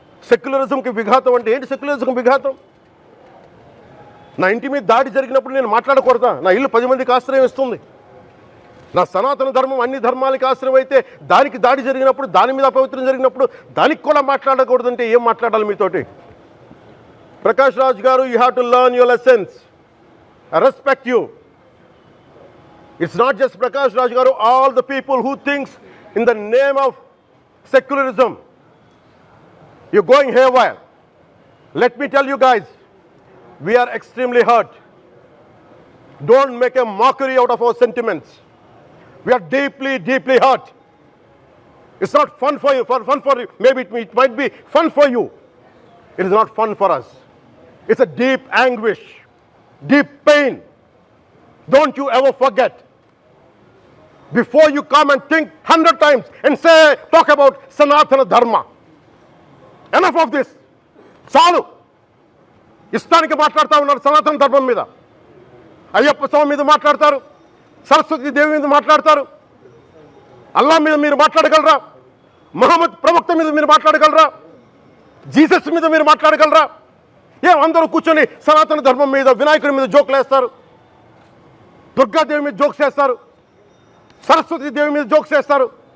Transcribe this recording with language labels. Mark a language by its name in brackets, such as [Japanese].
[Telugu] సెక్యులరిజంకి విఘాతం అంటే ఏంటి? సెక్యులరిజంకి విఘాతం నా ఇంటి మీద దాడి జరిగినప్పుడు నేను మాట్లాడకూడదా? నా ఇల్లు 10 మందికి ఆశ్రయం ఇస్తుంది. నా సనాతన ధర్మం అన్ని ధర్మాలకి ఆశ్రయం అయితే దానికి దాడి జరిగినప్పుడు, దాని మీద అపవిత్రం జరిగినప్పుడు దానికి కూడా మాట్లాడకూడదంటే ఏం మాట్లాడాలి మీతోటి? [English] Prakash Raj garu, you have to learn your lessons. I respect you. It's not just Prakash Raj Garu, all the people who thinks in the name of secularism, you're going haywire. Let me tell you guys, we are extremely hurt. Don't make a mockery out of our sentiments. We are deeply, deeply hurt. It's not fun for you, for you. Maybe it might be fun for you. It is not fun for us. It's a deep anguish. Deep pain. Don't you ever forget. Before you come and think 100 times and talk about Sanatana Dharma. Enough of this. [Telugu] చాలు. ఇష్టానికి మాట్లాడుతూ ఉన్నారు సనాతన ధర్మం మీద. అయ్యప్ప స్వామి మీద మాట్లాడతారు, సరస్వతి దేవి మీద మాట్లాడతారు. అల్లా మీద మీరు మాట్లాడగలరా? మహమ్మద్ ప్రవక్త మీద మీరు మాట్లాడగలరా? జీసస్ మీద మీరు మాట్లాడగలరా? అందరూ కూర్చొని సనాతన ధర్మం మీద, వినాయకుడి మీద జోకులు వేస్తారు, దుర్గాదేవి మీద జోక్స్ వేస్తారు, సరస్వతి దేవి మీద జోక్స్ వేస్తారు.